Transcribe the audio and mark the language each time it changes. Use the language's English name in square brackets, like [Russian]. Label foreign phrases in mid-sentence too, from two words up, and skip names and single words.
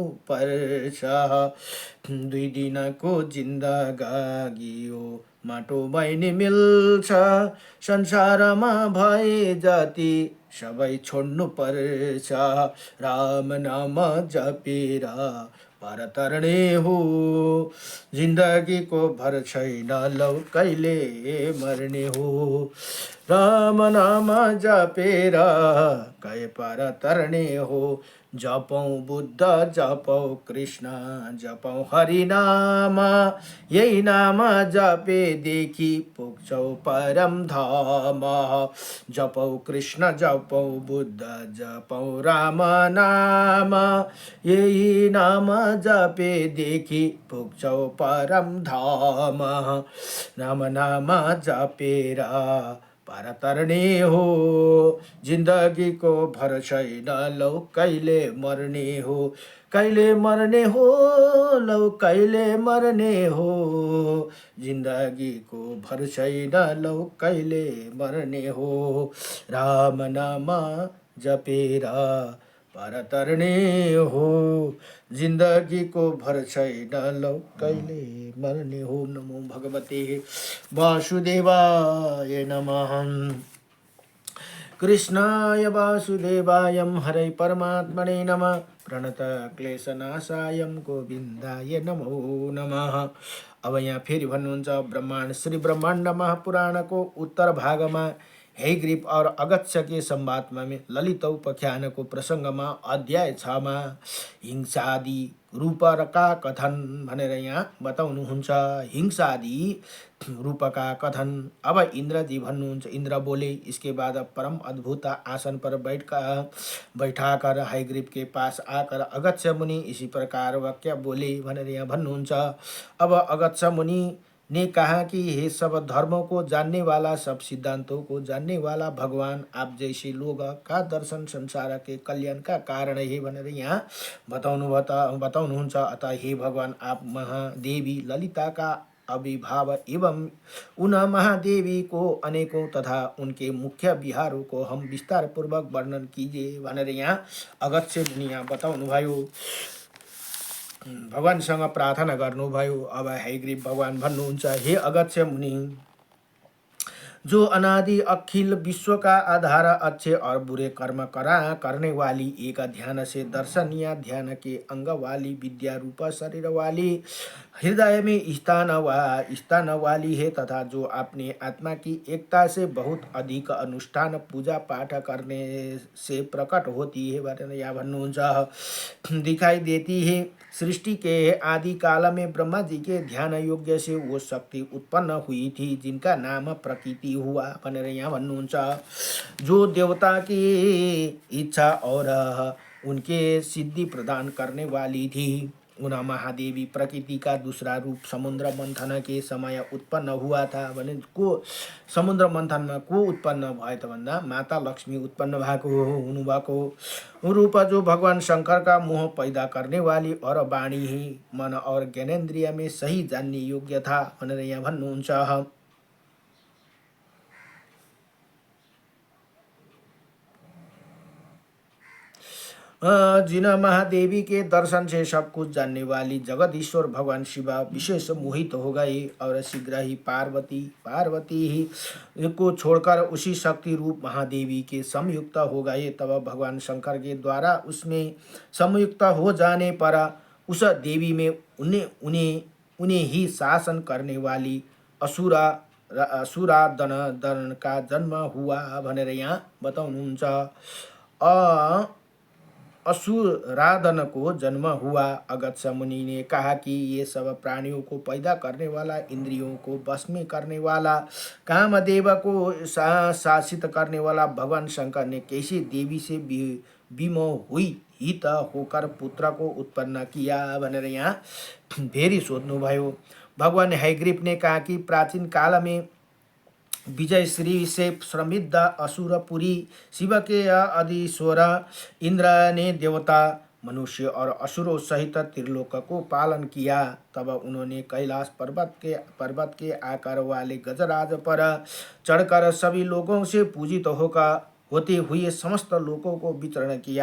[Nepali] पर्छ दुई दिनको जिन्दगी हो माटोमै नि मिल्छ संसारमा भए जाति सबै छोड्नु पर्छ राम नाम जपेर पार तरने हो जिन्दगीको भर छैन लौ कहिले मर्ने हो राम नाम जपेर गए पार तरने हो जपौँ बुद्ध जपौँ कृष्ण जपौँ हरि नाम यही नाम जपेदेखि पुग्छौ परम धाम जपौँ कृष्ण जपौँ बुद्ध जपौँ राम नाम यही नाम जपेदेखि पुग्छौ परम धाम राम नाम जपेर पार तरने हो जिन्दगीको भर छैन लौ कहिले मर्ने हो कहिले मर्ने हो लौ कहिले मर्ने हो जिन्दगीको भर छैन लौ कहिले मर्ने हो राम नाम जपेर पार तरने हो जिन्दगीको भर छैन लौ कहिले मर्ने हो [Sanskrit] नमो भगवते वासुदेवाय नमः कृष्णाय वासुदेवाय हरे परमात्मने नमः प्रणत क्लेशनाशाय गोविन्दाय नमो नमः [Nepali] अब यहाँ फेरि भन्नुहुन्छ ब्रह्माण्ड श्री ब्रह्माण्ड महापुराणको उत्तर भागमा हैग्रीव और अगत्य के संवादमा ललित उपाख्यानको प्रसङ्गमा अध्याय 6 मा हिंसादि रूपका कथन भनेर यहाँ बताउनुहुन्छ हिंसादि रूपका कथन। अब इंद्र जी भन्नुहुन्छ [Hindi] इंद्र बोले इसके बाद परम अद्भुत आसन पर बैठाकर हैग्रीव के पास आकर अगत्य मुनि इसी प्रकार वाक्य बोले [Nepali] भनेर यहाँ भन्नुहुन्छ। [Hindi] अब अगत्य मुनि ने कहा कि हे सब धर्मों को जानने वाला सब सिद्धांतों को जानने वाला भगवान आप जैसे लोग का दर्शन संसार के कल्याण का कारण है [Nepali] भनेर यहाँ बताउनुहुन्छ। [Hindi] अतः हे भगवान आप महादेवी ललिता का अभिभाव एवं उन महादेवी को अनेकों तथा उनके मुख्य विहारों को हम विस्तार पूर्वक वर्णन कीजिए [Nepali] भनेर यहाँ अगत्य मुनि यहाँ बताउनुभयो। भगवानसँग प्रार्थना गर्नुभयो। [Hindi] अब हैग्रीव भगवान भन्नुहुन्छ हे अगत्य मुनि जो अनादि अखिल विश्व का आधार अच्छे और बुरे कर्म करने वाली एक ध्यान से दर्शनीय ध्यान के अंग वाली विद्या रूप शरीर वाली हृदय में स्थान वाली है तथा जो अपने आत्मा की एकता से बहुत अधिक अनुष्ठान पूजा पाठ करने से प्रकट होती है [Nepali] भनेर यहाँ भन्नुहुन्छ। [Hindi] दिखाई देती है सृष्टि के आदि काल में ब्रह्मा जी के ध्यान योग्य से वो शक्ति उत्पन्न हुई थी जिनका नाम प्रकृति हुआ [Nepali] भनेर यहाँ भन्नुहुन्छ। [Hindi] जो देवता की इच्छा और उनके सिद्धि प्रदान करने वाली थी उन महादेवी प्रकृति का दूसरा रूप समुद्र मन्थन के समय उत्पन्न हुआ था [Nepali] भने को समुद्र मन्थनमा को उत्पन्न भयो त भन्दा माता लक्ष्मी उत्पन्न भएको हुनुभएको [Hindi] रूप जो भगवान शंकर का मोह पैदा करने वाली और वाणी ही मन और ज्ञानेन्द्रिय में सही जानने योग्य था [Nepali] भनेर यहाँ भन्नुहुन्छ। [Hindi] जिन महादेवी के दर्शन से सब कुछ जानने वाली जगदीश्वर भगवान शिव विशेष मोहित हो गए और शीघ्र ही पार्वती ही को छोड़कर उसी शक्ति रूप महादेवी के संयुक्त हो गए। तब भगवान शंकर के द्वारा उसमें संयुक्त हो जाने पर उस देवी में उन्हें ही शासन करने वाली असुरादन का जन्म हुआ [Nepali] भनेर यहाँ बताउनुहुन्छ। [Hindi] असुरादन को जन्म हुआ। अगस्त्य मुनि ने कहा कि ये सब प्राणियों को पैदा करने वाला, इंद्रियों को बस में करने वाला, कामदेव को शासित करने वाला भगवान शंकर ने कैसे देवी से विमोह हुई हित होकर पुत्र को उत्पन्न किया [Nepali] भनेर यहाँ फेरि सोध्नुभयो। [Hindi] भगवान हैग्रीव ने कहा कि प्राचीन काल में विजय श्री से समृद्ध असुरपुरी शिव के अधीश्वर इंद्र ने देवता, मनुष्य और असुरों सहित त्रिलोक को पालन किया। तब उन्होंने कैलाश पर्वत के आकार वाले गजराज पर चढ़कर सभी लोगों से पूजित होते हुए समस्त लोकों को विचरण किया।